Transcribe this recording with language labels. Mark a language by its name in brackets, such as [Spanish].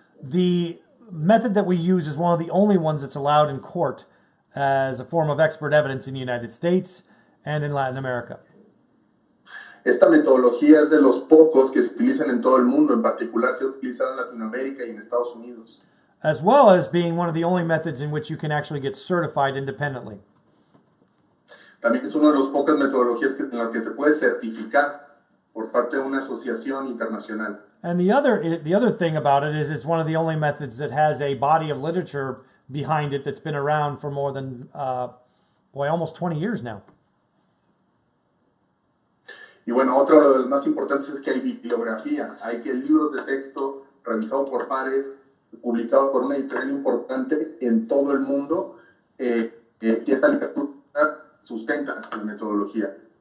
[English] The method that we use is one of the only ones that's allowed in court as a form of expert evidence in the United States and in Latin America. [Spanish] Esta metodología es de los pocos que se utilizan en todo el mundo, en particular se ha utilizado en Latinoamérica y en Estados Unidos. [English] As well as being one of the only methods in which you can actually get certified independently. [Spanish] También es una de las pocas metodologías en la que te puedes certificar por parte de una asociación internacional. [English] And the other thing about it is it's one of the only methods that has a body of literature behind it that's been around for more than, almost 20 years now. [Spanish] Y bueno, otro de los más importantes es que hay bibliografía, hay que libros de texto revisados por pares, publicados por una editorial importante en todo el mundo, que esta literatura sustenta la metodología.